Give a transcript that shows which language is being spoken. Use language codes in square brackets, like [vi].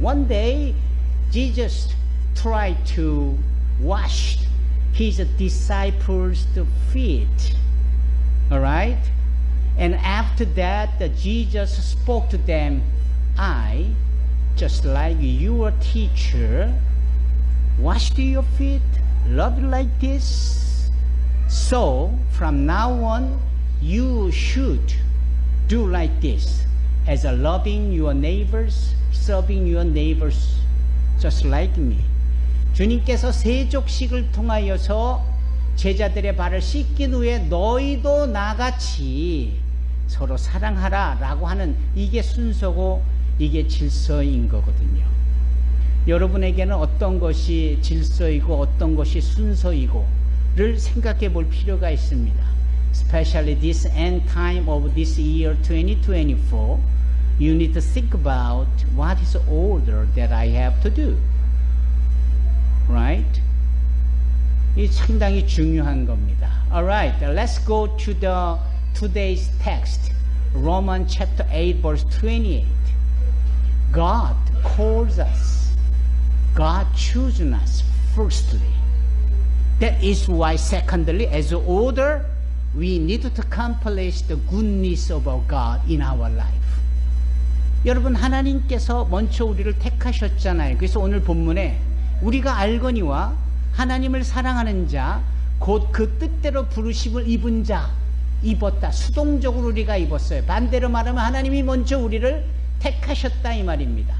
[en] One day Jesus tried to wash his disciples' feet. Alright? And after that Jesus spoke to them, I, just like your teacher, washed your feet, loved like this. So from now on you should do like this, as a loving your neighbors, serving your neighbors, just like me. [ko] 주님께서 세족식을 통하여서 제자들의 발을 씻긴 후에 너희도 나같이 서로 사랑하라 라고 하는 이게 순서고 이게 질서인 거거든요. 여러분에게는 어떤 것이 질서이고 어떤 것이 순서이고를 생각해 볼 필요가 있습니다. [en] Especially this end time of this year 2024, you need to think about what is the order that I have to do. Right? [ko] 이 상당히 중요한 겁니다. [en] Alright, let's go to the today's text. Romans chapter 8 verse 28. God calls us. God chooses us firstly. That is why secondly, as an order, we need to accomplish the goodness of our God in our life. [ko] 여러분, 하나님께서 먼저 우리를 택하셨잖아요. 그래서 오늘 본문에 우리가 알거니와 하나님을 사랑하는 자, 곧 그 뜻대로 부르심을 입은 자, 입었다. 수동적으로 우리가 입었어요. 반대로 말하면 하나님이 먼저 우리를 택하셨다 이 말입니다.